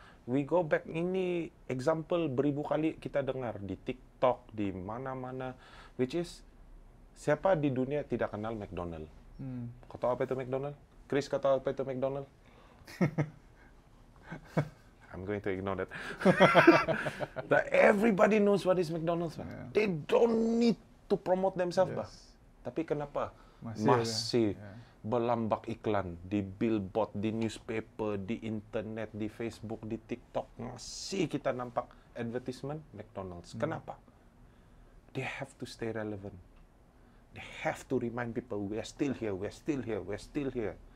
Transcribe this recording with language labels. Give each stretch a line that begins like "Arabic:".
English: We go back,
Malay: ini example beribu kali kita dengar di TikTok, di mana-mana, which is siapa di dunia tidak kenal McDonald? Kau tahu apa itu McDonald? Chris, kau tahu apa itu McDonald?
English: I'm going to ignore that. But everybody knows what is McDonald's. They don't need to promote themselves.
Malay: Tapi kenapa? Masih berlambak iklan di billboard, di newspaper, di internet, di Facebook, di TikTok. Masih kita nampak advertisement McDonald's. Kenapa?
English: They have to stay relevant. They have to remind people, we are still here, we are still here, we are still here.